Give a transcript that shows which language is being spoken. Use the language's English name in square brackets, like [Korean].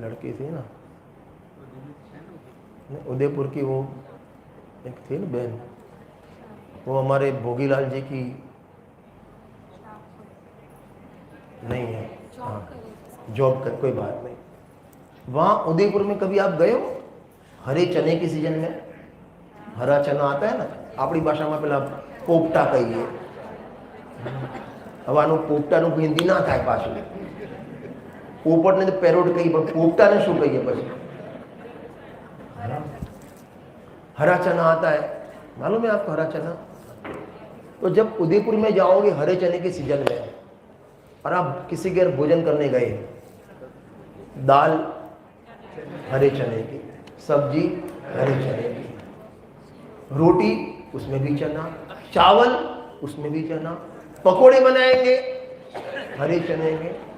[Hindi] लड़की थी ना, उदयपुर की वो एक थी ना बहन, वो हमारे भोगीलाल जी की नहीं है. हाँ, जॉब कर, कोई बात नहीं. वहाँ उदयपुर में कभी आप गए हो? हरे चने की सीजन में हरा चना आता है ना, [Gujarati] આપણી ભાષામાં પેલા પોપટા કહીએ. હવે આનું પોપટાનું હિન્દી ના થાય પાછું. પોપટને તો પેરોટ કહીએ, પણ પોપટાને શું કહીએ પછી? [Hindi] हरा चना आता है, मालूम है आपको हरा चना? तो जब उदयपुर में जाओगे हरे चने के सीजन में और आप किसी के घर भोजन करने गए, दाल हरे चने की, सब्जी हरे चने की, रोटी उसमें भी चना, चावल उसमें भी चना, पकोड़े बनाएंगे हरे चने के.